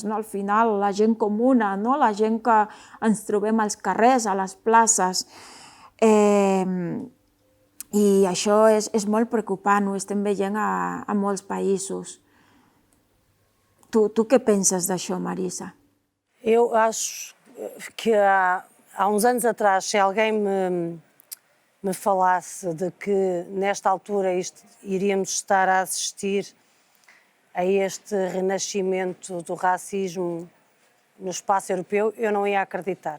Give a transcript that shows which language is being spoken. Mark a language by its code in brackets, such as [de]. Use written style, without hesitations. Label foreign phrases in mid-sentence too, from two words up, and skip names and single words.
[ca] Al final, la gent comuna, la gent que ens trobem als carrers, a les places. I això és molt preocupant, ho estem veient a molts països. Tu què penses d'això, Marisa? [pt] Eu acho que há uns anos atrás, se alguém me falasse de que nesta altura iríamos estar a assistir a este renascimento do racismo no espaço europeu, eu não ia acreditar.